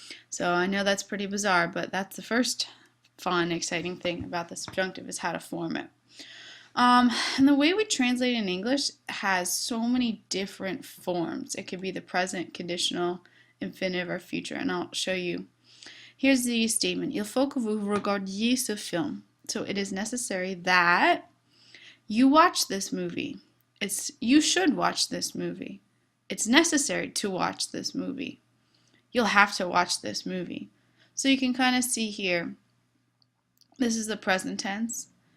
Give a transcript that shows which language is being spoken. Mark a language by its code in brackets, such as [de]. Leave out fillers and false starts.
[en] So I know that's pretty bizarre, but that's the first fun, exciting thing about the subjunctive is how to form it. And the way we translate in English has so many different forms. It could be the present, conditional, infinitive, or future, and I'll show you. Here's the statement. [fr] Il faut que vous regardiez ce film. [en] So it is necessary that you watch this movie. You should watch this movie. It's necessary to watch this movie. You'll have to watch this movie. So you can kind of see here, this is the present tense.